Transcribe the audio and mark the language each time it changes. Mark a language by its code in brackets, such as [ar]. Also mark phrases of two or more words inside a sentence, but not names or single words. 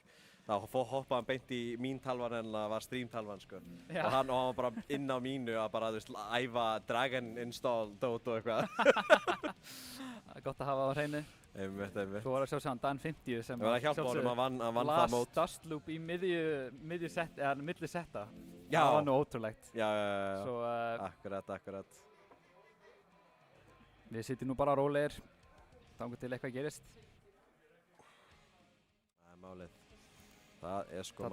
[is] Þá hoppaði hann beint í mín talvan en það var stream-talvan, sko. Og hann var bara inn á mínu að bara, þú veist, æfa Dragon install dót og eitthvað. Það er gott að hafa á hreinu. Einmitt. Svo var það sjálfsagt Dan 50 sem var sjálfsagt vann það mót. [en] Last dust loop [is] í milli setta. Já. Það var nú ótrúlegt. Já. Svo, akkurat. Við sitjum nú bara rólegir. Þangað til eitthvað gerist. Það er málið. Það er sko málið.